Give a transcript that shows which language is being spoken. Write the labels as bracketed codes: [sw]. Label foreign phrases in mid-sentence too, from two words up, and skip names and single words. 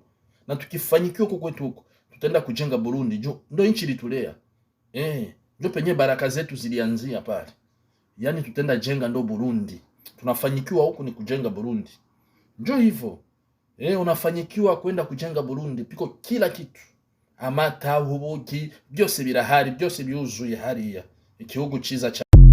[sw] Na tukifanikiwa huko kwetu huko, tutaenda kujenga Burundi. Ndio nchi litulea. Ndio penye baraka zetu zilianzia pale. Yaani tutaenda jenga ndo Burundi. Tunafanikiwa huko ni kujenga Burundi. Ndio hivyo. Unafanikiwa kwenda kujenga Burundi, piko kila kitu. [rn] Amata, ubuki, byose birahari, byose byuzuye hariya. Igihugu ciza